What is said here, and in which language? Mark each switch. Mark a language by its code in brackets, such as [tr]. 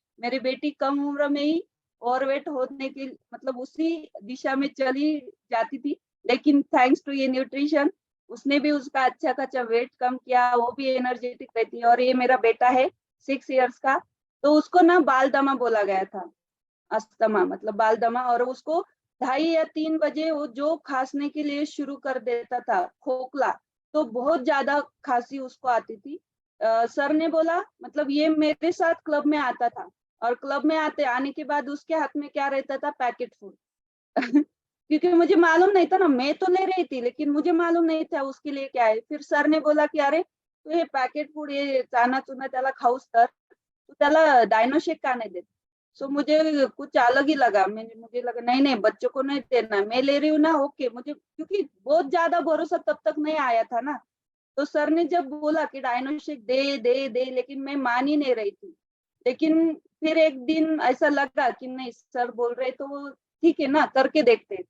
[hi] मेरी बेटी कम उम्र में ही ओवरवेट होने की मतलब उसी दिशा में चली जाती थी, लेकिन थैंक्स टू ये न्यूट्रिशन उसने भी उसका अच्छा खासा वेट कम किया, वो भी एनर्जेटिक रहती है। और ये मेरा बेटा है 6 इयर्स का, तो उसको ना बाल दमा बोला गया था, अस्थमा मतलब बाल दमा, और उसको 2:30 या 3 बजे वो जो खांसने के लिए शुरू कर देता था, खोखला, तो बहुत ज्यादा खांसी उसको आती थी। सर ने बोला मतलब ये मेरे साथ क्लब में आता था, और क्लब में आने के बाद उसके हाथ में क्या रहता था, पैकेट फूड क्योंकि मुझे मालूम नहीं था ना, मैं तो ले रही थी लेकिन मुझे मालूम नहीं था उसके लिए क्या है। फिर सर ने बोला कि [mr] अरे तू हे पॅकेट फूड हे चाना चुना त्याला खाऊस तर तू त्याला डायनोशेक का नाही देत। [hi] सो मुझे कुछ अलग ही लगा, मुझे लगा नहीं नहीं बच्चों को नहीं देना, मैं ले रही हूँ ना ओके। मुझे क्योंकि बहुत ज्यादा भरोसा तब तक नहीं आया था ना, तो सर ने जब बोला कि डायनोशेक दे दे दे, लेकिन मैं मान ही नहीं रही थी। लेकिन फिर एक दिन ऐसा लगा कि नहीं सर बोल रहे तो ठीक है ना, करके देखते।